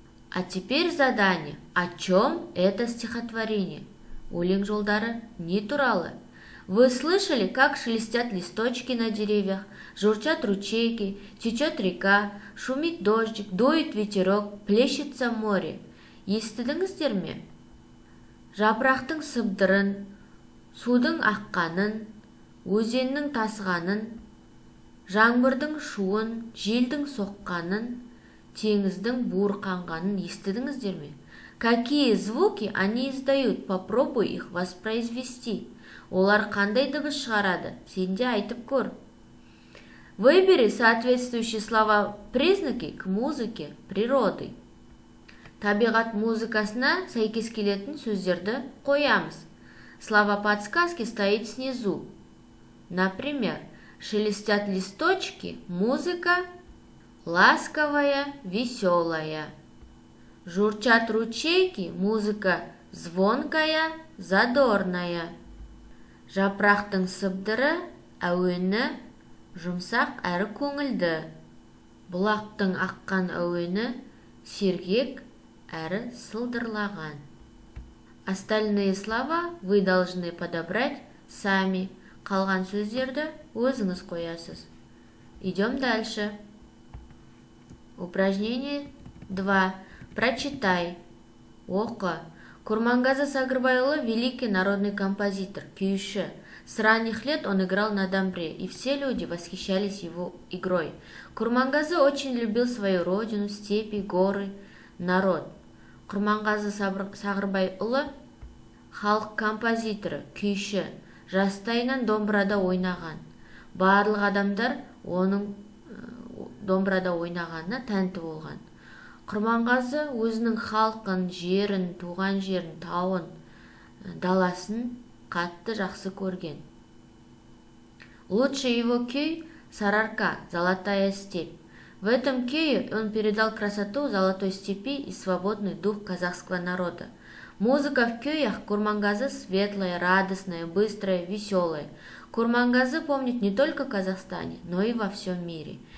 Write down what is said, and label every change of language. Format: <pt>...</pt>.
<ru>А теперь задание. О чем это стихотворение?</ru> <kk>Өлең жолдары не туралы?</kk> <ru>Вы слышали, как шелестят листочки на деревьях, журчат ручейки, течет река, шумит дождик, дует ветерок, плещется море.</ru> <kk>Естідіңіздер ме? Жапырақтың сыбдырын, судың аққанын, өзеннің тасығанын, жаңбырдың шуын, желдің соққанын, теңіздің буырқанғанын естідіңіздер ме?</kk> <ru>Какие звуки они издают? Попробуй их воспроизвести.</ru> <kk>Олар қандай дыбыс шығарады? Сен де айтып көр.</kk> <ru>Выбери соответствующие слова-признаки к музыке природы.</ru> <kk>Табиғат музыкасына сәйкес келетін сөздерді қоямыз.</kk> <ru>Слова-подсказки стоит снизу. Например, шелестят листочки, музыка ласковая, веселая. Журчат ручейки, музыка звонкая, задорная.</ru> <kk>Жапырақтың сыбдыры, әуені жұмсақ әрі көңілді. Бұлақтың аққан әуені сергек әрі сылдырлаған.</kk> <ru>Остальные слова вы должны подобрать сами.</ru> <kk>Қалған сөздерді өзіңіз қоясыз.</kk> <ru>Идем дальше. Упражнение 2. Прочитай.</ru> <kk>Оқы.</kk> <ru>Курмангазы Сагырбайұлы – великий народный композитор, күйші. С ранних лет он играл на домбре, и все люди восхищались его игрой. Курмангазы очень любил свою родину, степи, горы, народ.</ru> <kk>Курмангазы Сагырбайұлы – халық композиторы, күйші. Жастайынан домбырада ойнаған. Барлық адамдар оның домбырада ойнағанына тәнті болған. Құрманғазы өзінің халқын, жерін, туған жерін, тауын, даласын қатты жақсы көрген.</kk> <ru>Лучший его күй «Сарыарка», «Золотая степь». В этом кюе он передал красоту золотой степи и свободный дух казахского народа. Музыка в кюях Курмангазы светлая, радостная, быстрая, веселая. Курмангазы помнит не только в Казахстане, но и во всем мире.</ru>